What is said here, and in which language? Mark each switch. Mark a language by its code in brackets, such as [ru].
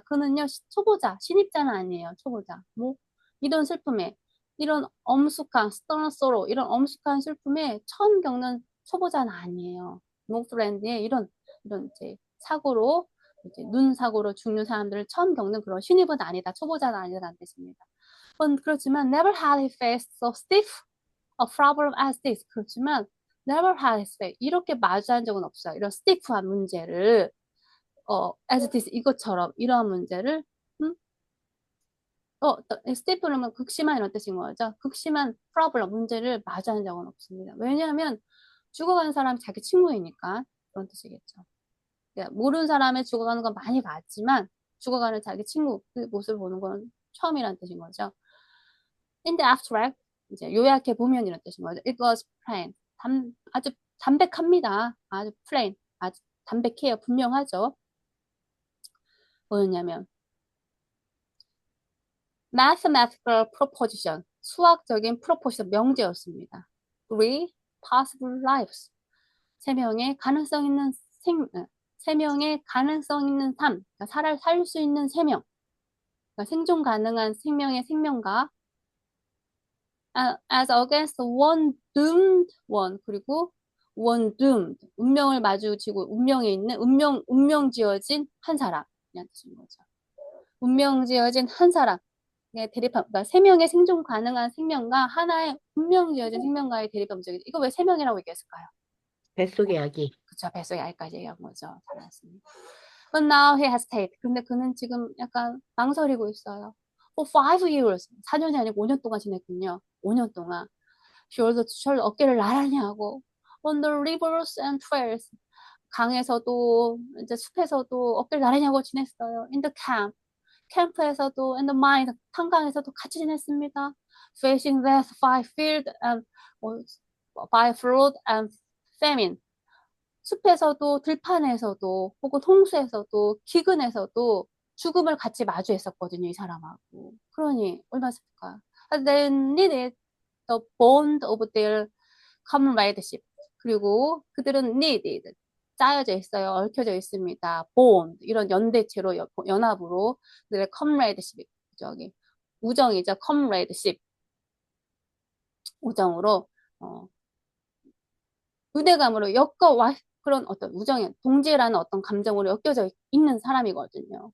[ko] 그는요 초보자 신입자는 아니에요. 초보자 뭐 이런 슬픔에 이런 엄숙한 stern sorrow 이런 엄숙한 슬픔에 처음 겪는 초보자는 아니에요. 노프랜드의 이런 이제 사고로 이제 눈 사고로 죽는 사람들을 처음 겪는 그런 신입은 아니다. 초보자는 아니다라는 뜻입니다. [en] 그렇지만 never had he faced so stiff a problem as this. [ko] 그렇지만 never had he faced 이렇게 마주한 적은 없어요. 이런 stiff한 문제를 as this 이것처럼 이러한 문제를 stiff는 극심한 이런 뜻인 거죠. 극심한 problem 문제를 마주한 적은 없습니다. 왜냐하면 죽어가는 사람이 자기 친구이니까 그런 뜻이겠죠. 그러니까 모르는 사람의 죽어가는 건 많이 봤지만 죽어가는 자기 친구 그 모습을 보는 건 처음이라는 뜻인 거죠. In the abstract, 이제 요약해 보면 이런 뜻인 거죠. It was plain. 아주 담백합니다. 아주 plain. 아주 담백해요. 분명하죠. [en] 뭐였냐면 mathematical proposition. [ko] 수학적인 프로포지션 명제였습니다. [en] Three possible lives. [ko] 세 명의 가능성 있는 세 명의 가능성 있는 삶, 그러니까 살 수 있는 세 명, 그러니까 생존 가능한 생명의 생명과 as against one doomed one 그리고 one doomed 운명을 마주치고 운명에 있는 운명 지어진 한 사람이라는 뜻인 거죠. 운명 지어진 한 사람. 대립한 그러니까 세 명의 생존 가능한 생명과 하나의 운명 지어진 생명과의 대립 음식이죠. 이거 왜 세 명이라고 얘기했을까요? 뱃속의 아기. 그쵸, 뱃속의 알까지 얘기한 거죠. [en] 잘했습니다. But now he hesitates. [ko] 근데 그는 지금 약간 망설이고 있어요. [en] For 5 years. [ko] 4년이 아니고 5년 동안 지냈군요. 5년 동안. [en] shoulder 어깨를 나란히 하고 on the rivers and trails. [ko] 강에서도 이제 숲에서도 어깨를 나란히 하고 지냈어요. [en] In the camp. 캠프에서도 in the mine. [ko] 탄광에서도 같이 지냈습니다. [en] Facing death by field and by flood and famine. [ko] 숲에서도 들판에서도 혹은 홍수에서도 기근에서도 죽음을 같이 마주했었거든요, 이 사람하고. 그러니 얼마나 슬플까. [en] They needed the bond of their comradeship. [ko] 그리고 그들은 needed 짜여져 있어요, 얽혀져 있습니다. bond 이런 연대체로 연합으로 그들의 comradeship 저기 우정이죠, comradeship 우정으로 유대감으로 그런 어떤 우정의 동지라는 어떤 감정으로 엮여져 있는 사람이거든요.